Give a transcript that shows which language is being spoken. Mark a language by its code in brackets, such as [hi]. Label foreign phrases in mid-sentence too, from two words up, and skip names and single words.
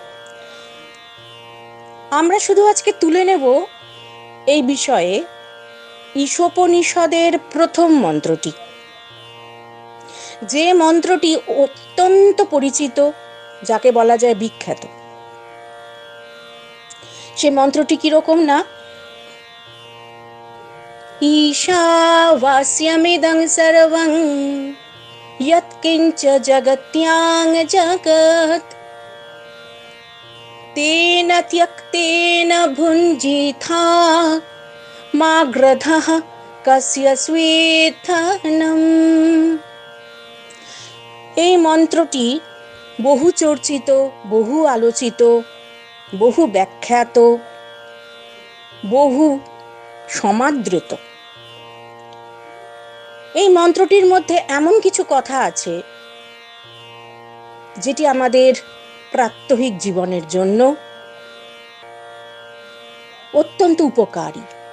[bn] আমরা শুধু আজকে তুলে নেব এই বিষয়ে ঈশোপনিষদের প্রথম মন্ত্রটি, যে মন্ত্রটি অত্যন্ত পরিচিত, যাকে বলা যায় বিখ্যাত। সে মন্ত্রটি কিরকম না, [sa] ঈশাवास्यमिदं सर्वं यत्किञ्च जगत्यां जगत् तेन त्यक्तेन भुञ्जीथा मा ग्रधः कस्य स्वेत्थनम्। [bn] এই মন্ত্রটি বহু চর্চিত, বহু আলোচিত, বহু ব্যাখ্যাত, বহু সমাদৃত। এই মন্ত্রটির মধ্যে এমন কিছু কথা আছে যেটি আমাদের প্রাত্যহিক জীবনের জন্য অত্যন্ত উপকারী।